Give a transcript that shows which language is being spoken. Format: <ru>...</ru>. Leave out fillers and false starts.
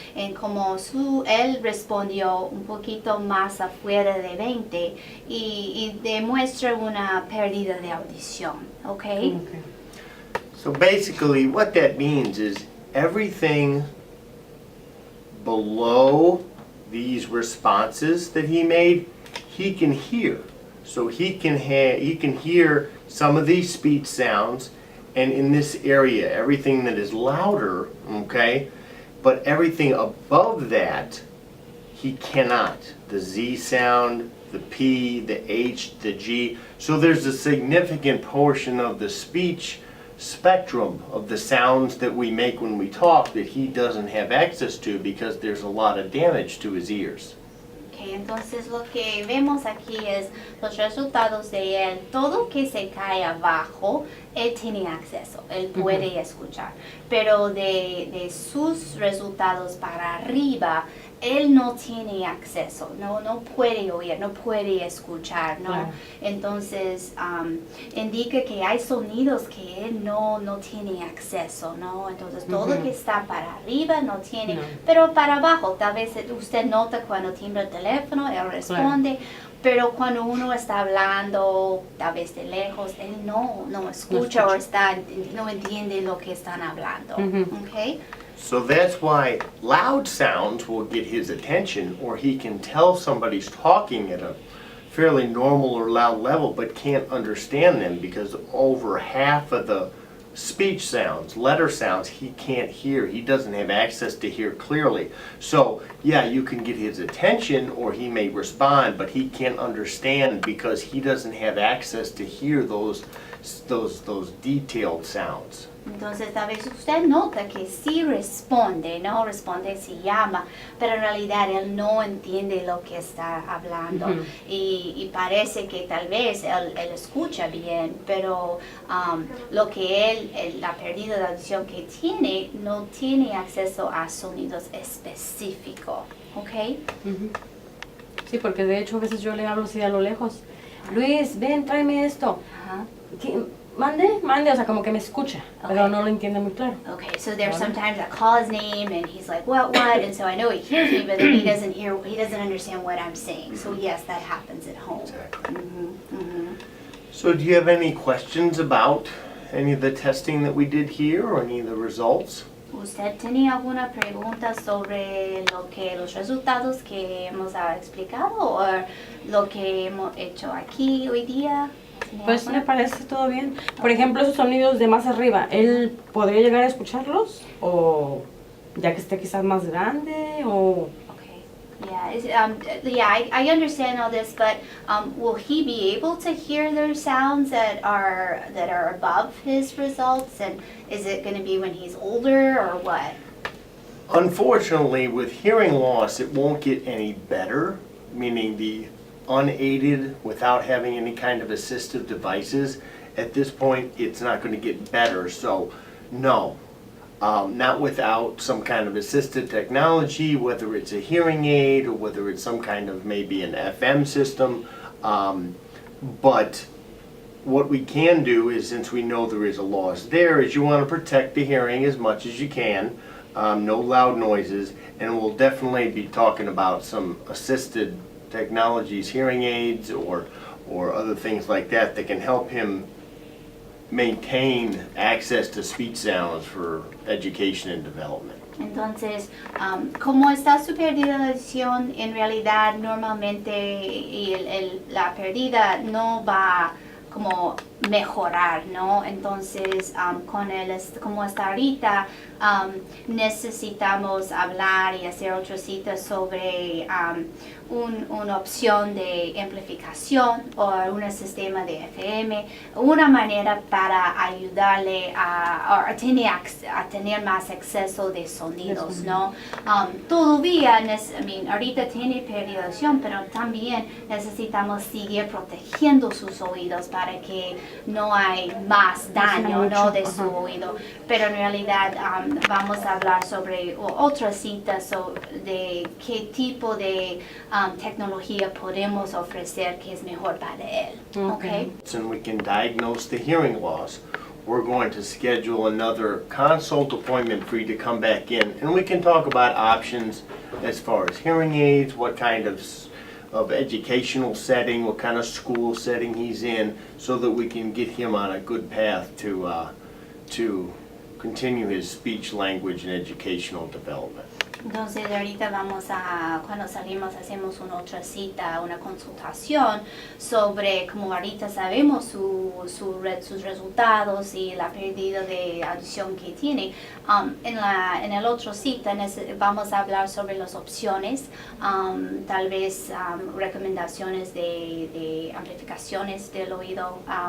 <es>En como él respondió un poquito más afuera de 20 y demuestra una pérdida de audición, ¿ok?</es> <en>So basically what that means is everything below these responses that he made, he can hear. So he can hear some of these speech sounds, and in this area, everything that is louder, okay, but everything above that, he cannot. The Z sound, the P, the H, the G. So there's a significant portion of the speech spectrum of the sounds that we make when we talk that he doesn't have access to because there's a lot of damage to his ears.</en> <es>Okay, entonces lo que vemos aquí es los resultados de él. Todo que se cae abajo, él tiene acceso, él puede escuchar. Pero de sus resultados para arriba, él no tiene acceso, no puede oír, no puede escuchar, ¿no? Claro. Entonces, indica que hay sonidos que él no tiene acceso, ¿no? Entonces, todo que está para arriba no tiene, pero para abajo, tal vez usted nota cuando timbra el teléfono, él responde, claro. Pero cuando uno está hablando, tal vez de lejos, él no escucha o no entiende lo que están hablando, ¿ok?</es> <en>So that's why loud sounds will get his attention, or he can tell somebody's talking at a fairly normal or loud level but can't understand them because over half of the speech sounds, letter sounds, he can't hear. He doesn't have access to hear clearly. So, yeah, you can get his attention or he may respond, but he can't understand because he doesn't have access to hear those detailed sounds.</en> <es>Entonces, a veces usted nota que sí responde, ¿no? Responde si llama, pero en realidad él no entiende lo que está hablando. Y parece que tal vez él escucha bien, pero lo que la pérdida de audición que tiene, no tiene acceso a sonidos específicos, ¿ok? Sí, porque de hecho a veces yo le hablo así a lo lejos. Luis, ven, tráeme esto. Ajá. Mande, o sea, como que me escucha, pero no lo entiende muy claro.</es> <en>Okay, so there's sometimes I call his name and he's like, what, and so I know he hears me, but then he doesn't understand what I'm saying. So yes, that happens at home. Exactly. So do you have any questions about any of the testing that we did here or any of the results?</en> <es>¿Usted tenía alguna pregunta sobre los resultados que hemos explicado o lo que hemos hecho aquí hoy día? Pues me parece todo bien. Por ejemplo, esos sonidos de más arriba, ¿él podría llegar a escucharlos? ¿O ya que esté quizás más grande? ¿O...?</es> <en>Yeah, I understand all this, but will he be able to hear those sounds that are above his results? And is it going to be when he's older or what? Unfortunately, with hearing loss, it won't get any better, meaning the unaided, without having any kind of assistive devices. At this point, it's not going to get better, so no. Not without some kind of assistive technology, whether it's a hearing aid or whether it's some kind of maybe an FM system. But what we can do is, since we know there is a loss there, is you want to protect the hearing as much as you can. No loud noises, and we'll definitely be talking about some assisted technologies, hearing aids or other things like that can help him maintain access to speech sounds for education and development.</en> <es>Entonces, como está su pérdida de audición, en realidad normalmente la pérdida no va como mejorar, ¿no? Entonces, como está ahorita, necesitamos hablar y hacer otra cita sobre una opción de amplificación o un sistema de FM, una manera para ayudarle a tener más acceso de sonidos, ¿no? Todavía, ahorita tiene pérdida de audición, pero también necesitamos seguir protegiendo sus oídos para que no hay más daño, ¿no? De su oído. Pero en realidad vamos a hablar sobre otra cita de qué tipo de tecnología podemos ofrecer que es mejor para él.</es> <en>Okay? And we can diagnose the hearing loss. We're going to schedule another consult appointment for you to come back in, and we can talk about options as far as hearing aids, what kind of educational setting, what kind of school setting he's in, so that we can get him on a good path to continue his speech, language, and educational development.</en> <es>Entonces ahorita cuando salimos hacemos una otra cita, una consultación sobre, como ahorita sabemos sus resultados y la pérdida de audición que tiene. En el otro cita vamos a hablar sobre las opciones, tal vez recomendaciones de amplificaciones del oído.</es>